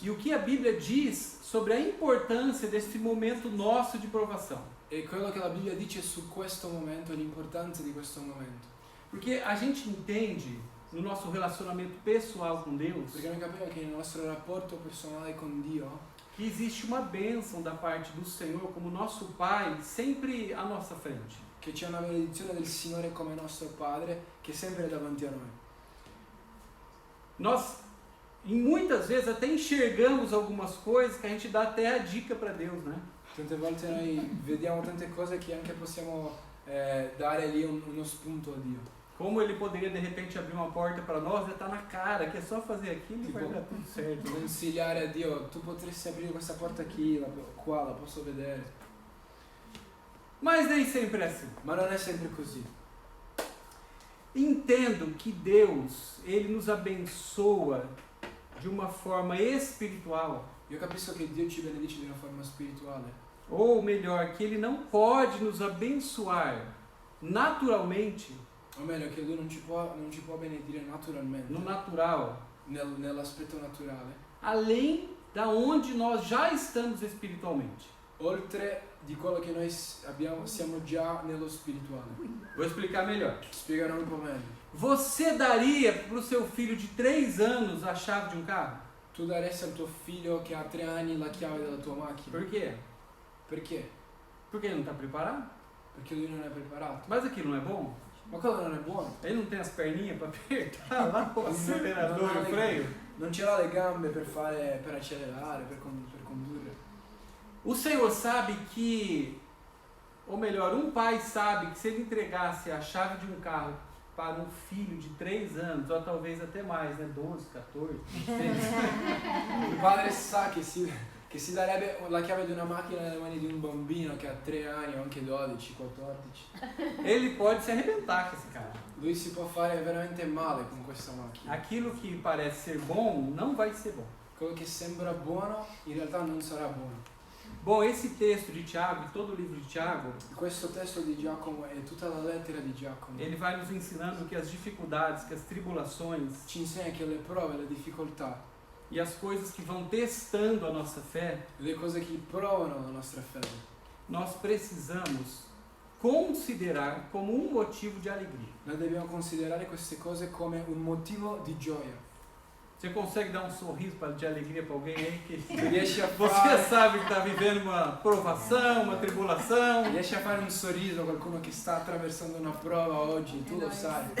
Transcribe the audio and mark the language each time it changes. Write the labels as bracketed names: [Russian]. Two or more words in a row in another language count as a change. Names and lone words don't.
[Portuguese] E o que a Bíblia diz sobre a importância desse momento nosso de provação. [Italian] E quello che la Bibbia dice su questo momento, l'importanza di questo momento. [Portuguese] Porque a gente entende, no nosso relacionamento pessoal com Deus, [Italian] Perché noi capiamo che nel nostro rapporto personale con Dio [Portuguese] que existe uma bênção da parte do Senhor como nosso Pai sempre à nossa frente. [Italian] che c'è una benedizione del Signore come nostro Padre che è sempre davanti a noi. [Portuguese] Nós, muitas vezes, até enxergamos algumas coisas que a gente dá até a dica para Deus, né? [Italian] Tante volte noi vediamo tante cose che anche possiamo dare lì uno spunto a Dio. [Portuguese] Como Ele poderia, de repente, abrir uma porta para nós, já está na cara, que é só fazer aquilo e Tipo, vai dar tudo certo. Né? [Italian] Consigliare a Dio, tu potresti aprire questa porta qui, qua, la posso vedere. [Portuguese] Mas nem sempre é assim. [Italian] Ma non è sempre così. [Portuguese] Entendo que Deus, Ele nos abençoa de uma forma espiritual, [Italian] Io capisco che Dio ci benedice di una forma spirituale, [Portuguese] ou melhor, que Ele não pode nos abençoar naturalmente, [Italian] o meglio che Lui non ci può benedire naturalmente, [Portuguese] no natural, [Italian] nell'aspetto naturale, [Portuguese] além da onde nós já estamos espiritualmente. [Italian] oltre di quello che noi siamo già nello spirituale. [Portuguese] Vou explicar melhor. [Italian] Spiegherò un po' meglio. [Portuguese] Você daria para o seu filho de 3 anos a chave de um carro? [Italian] Tu daresti al tuo figlio che ha 3 anni la chiave della tua macchina. [Portuguese] Por quê? [Italian] Perché? [Portuguese] Porque ele não está preparado? [Italian] Perché lui non è preparato. [Portuguese] Mas aquilo não é bom? [Italian] Ma quello non è buono. [Portuguese] Ele não tem as perninhas para apertar lá o acelerador e o freio? [Italian] Non ce l'ha le gambe per accelerare, per condurre. [Portuguese] O Senhor sabe que, ou melhor, um pai sabe que se ele entregasse a chave de um carro para um filho de 3 anos, ou talvez até mais, né? 12, 14, 16. [Italian] Il padre sa che si darebbe la chiave di una macchina nelle mani di un bambino che ha 3 anni o anche 12, 14. [Portuguese] Ele pode se arrebentar com esse cara. [Italian] Lui si può fare veramente male con questa macchina. [Portuguese] Aquilo que parece ser bom, não vai ser bom. [Italian] Quello che sembra buono in realtà non sarà buono. [Portuguese] Bom, esse texto de Tiago, e todo o livro de Tiago, [Italian] Questo testo di Giacomo e tutta la lettera di Giacomo [Portuguese] ele vai nos ensinando que as dificuldades, que as tribulações [Italian] ci insegna che le prove, le difficoltà, [Portuguese] e as coisas que vão testando a nossa fé, [Italian] le cose che provano la nostra fede, [Portuguese] nós precisamos considerar como um motivo de alegria. [Italian] noi dobbiamo considerare queste cose come un motivo di gioia. [Portuguese] Você consegue dar um sorriso de alegria para alguém aí que [Italian] Riesci a [Portuguese] você [Italian] fare, [Portuguese] sabe que está vivendo uma provação, uma tribulação? [Italian] riesci a fare un sorriso a qualcuno che sta attraversando una prova oggi, tu lo sai.